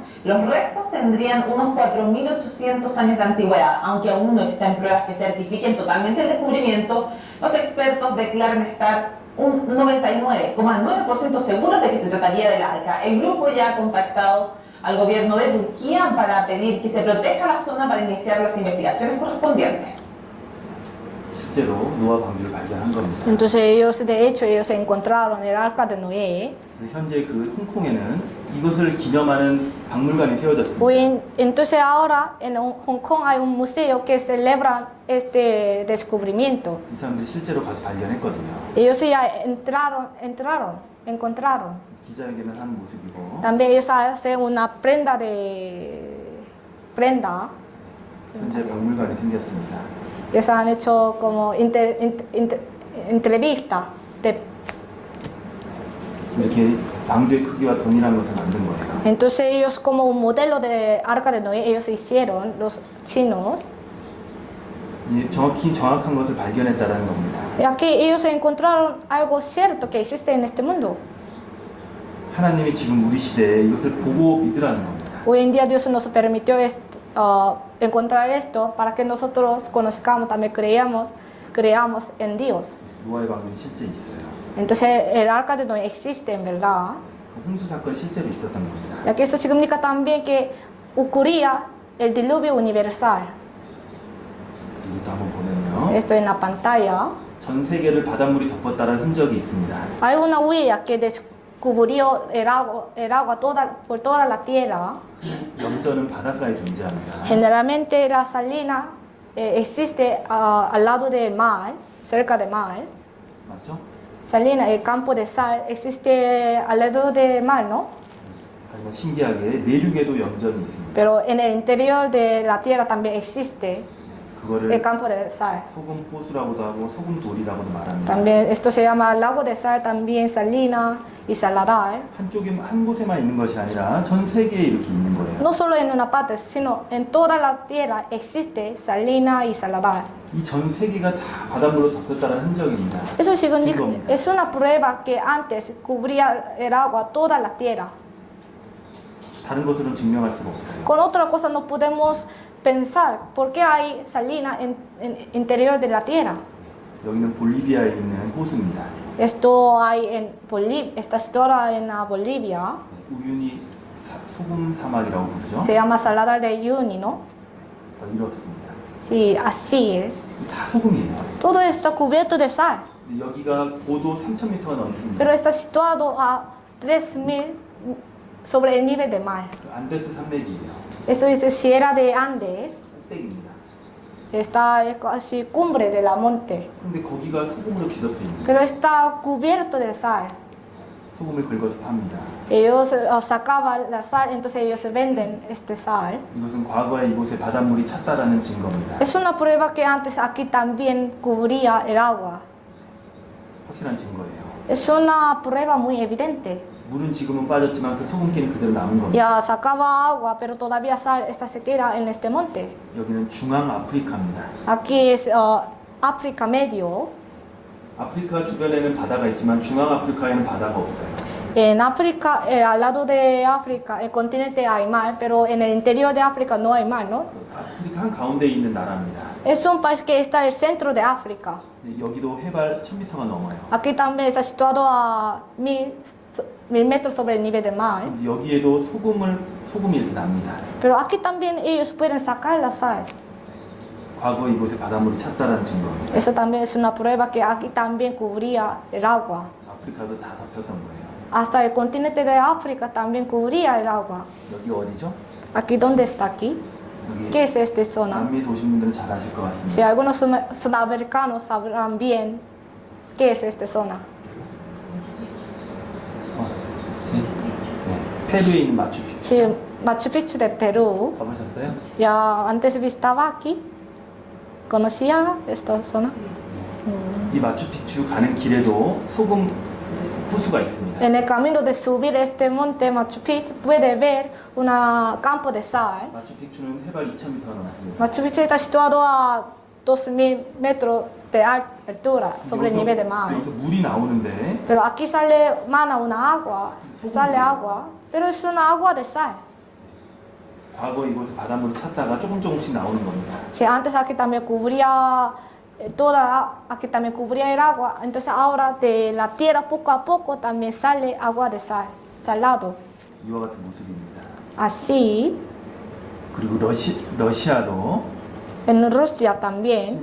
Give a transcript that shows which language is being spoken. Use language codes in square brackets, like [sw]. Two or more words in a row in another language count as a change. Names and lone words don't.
[es] Los restos tendrían unos 4.800 años de antigüedad, aunque aún no existen pruebas que certifiquen totalmente el descubrimiento. Los expertos declaran estar un 99,9% seguros de que se trataría del arca. El grupo ya ha contactado al gobierno de Turquía para pedir que se proteja la zona para iniciar las investigaciones correspondientes. [ko] 실제로 노아 방주를 발견한 겁니다. [es] Entonces ellos encontraron el arca de Noé. [ko] 현재 그 홍콩에는 이것을 기념하는 박물관이 세워졌습니다. [es] Entonces ahora en Hong Kong hay un museo que celebra este descubrimiento. [ko] 이 사람들이 실제로 가서 발견했거든요. [es] Ellos ya encontraron. [ko] 기자회견을 하는 모습이고 [es] También ellos hacen una prenda. [ko] 현재 박물관이 생겼습니다. [es] Ellos han hecho como entrevista. [ko] 이렇게 방주의 크기와 동일한 것을 만든 거예요. [es] Entonces ellos como un modelo de arca de Noé, ellos hicieron, los chinos. [ko] 정확한 것을 발견했다는 겁니다. [es] Ya que ellos encontraron algo cierto que existe en este mundo. [ko] 하나님이 지금 우리 시대에 이것을 보고 믿으라는 겁니다. [es] Hoy en día Dios nos permitió encontrar esto para que nosotros conozcamos, también creamos en Dios. [ko] 노아의 방주는 실제 있어요. [es] Entonces el arca de Noé existe en verdad. [ko] 그 홍수 사건이 실제로 있었던 겁니다. [es] Ya que esto significa también que ocurría el diluvio universal. [ko] 그리고 또 한번 보면요. [es] Esto en la pantalla. [ko] 전 세계를 바닷물이 덮었다는 흔적이 있습니다. [es] Hay una huella que descubrió el agua por toda la tierra. [ko] 염전은 바닷가에 존재합니다. [es] Generalmente la salina existe al lado del mar, cerca del mar. [ko] 맞죠? [es] Salina, el campo de sal, existe alrededor del mar, ¿no? [ko] 하지만 신기하게 내륙에도 염전이 있습니다. [es] Pero en el interior de la tierra también existe. [ko] 그거를 [es] el campo de sal. [ko] 소금 호수라고도 하고 소금 돌이라고도 말합니다. [es] También esto se llama lago de sal, también salina y saladar. [ko] 한 곳에만 있는 것이 아니라 전 세계에 이렇게 있는 거예요. [es] No solo en una parte, sino en toda la tierra existe salina y saladar. [ko] 이 전 세계가 다 바닷물로 덮였다는 흔적입니다. [es] Eso significa, [ko] 증거입니다. [es] es una prueba que antes cubría el agua toda la tierra. [ko] 다른 것으로는 증명할 수가 없어요. [es] Con otra cosa no podemos pensar por qué hay salina en interior de la tierra. [ko] 여기는 볼리비아에 있는 호수입니다. [es] Esto hay en Bolivia, está situado en Bolivia. [ko] 우유니 소금 사막이라고 부르죠. [es] Se llama Saladar de Uyuni, ¿no? [ko] 이렇습니다. [es] Sí, así es. [ko] 다 소금이에요. [es] Todo está cubierto de sal, [ko] 근데 여기가 고도 3,000m가 넘습니다. [es] pero está situado a 3.000 sobre el nivel del mar. [ko] 그 안데스 산맥이에요. [es] Esto es de Sierra de Andes, [ko] 꼭대기입니다. [es] está casi cumbre de la monte, [ko] 근데 거기가 소금으로 뒤덮여 있는 [es] pero está cubierto de sal. [ko] 소금을 긁어서 팝니다. [es] Ellos sacaban la sal, entonces ellos venden este sal. [ko] 이것은 과거에 이곳에 바닷물이 찼다라는 증거입니다. [es] Es una prueba que antes aquí también cubría el agua. [ko] 확실한 증거예요. [es] Es una prueba muy evidente. [ko] 물은 지금은 빠졌지만 그 소금기는 그대로 남은 겁니다. [es] Ya sacaba agua, pero todavía sal esta sequera en este monte. [ko] 여기는 중앙 아프리카입니다. [es] Aquí es África Medio. [ko] 아프리카 주변에는 바다가 있지만 중앙 아프리카에는 바다가 없어요. [es] En África, al lado de África, el continente hay mar, pero en el interior de África no hay mar, ¿no? [ko] 아프리카 한 가운데에 있는 나라입니다. [es] Es un país que está en el centro de África. [ko] 근데 여기도 해발 1000m가 넘어요. [es] Aquí también está situado a 1000 metros sobre el nivel del mar. [ko] 근데 여기에도 소금이 이렇게 납니다. [es] Pero aquí también ellos pueden sacar la sal. [ko] 과거 이곳에 바닷물이 찼다라는 증거입니다. [es] Eso también es una prueba que aquí también cubría el agua. [ko] 아프리카도 다 덮였던 거예요. [es] Hasta el continente de África también cubría el agua. [ko] 여기 어디죠? [es] Aquí, ¿dónde está aquí? [ko] 여기 [es] ¿Qué es esta zona? [ko] 남미에서 오신 분들은 잘 아실 것 [es] Si [ko] 같습니다. [es] algunos sudamericanos sabrán bien qué es esta zona. [ko] 네. 페루에 있는 마추픽추 [es] Sí, Machu Picchu de Perú. [ko] 가보셨어요? [es] Ya antes visitaba aquí. ¿Conocía esta zona? [ko] 이 마추픽추 가는 길에도 소금 호수가 있습니다. [es] En el camino de subir este monte Machu Picchu puede ver un campo de sal. [ko] 마추픽추는 해발 2,000m가 넘습니다. [es] Machu Picchu está situado a 2000 metros de altura sobre el nivel del mar. [ko] 여기서 물이 나오는데 [es] Pero aquí sale mana una agua, sale agua, pero es una agua de sal. [ko] 과거 이곳에 바닷물을 찾다가 조금씩 나오는 겁니다. [es] Si antes aquí también cubría aquí también cubría el agua, entonces ahora de la tierra poco a poco también sale agua de sal, salado. [ko] 이와 같은 모습입니다. [es] Así, [ko] 그리고 러시아도 [es] en Rusia también.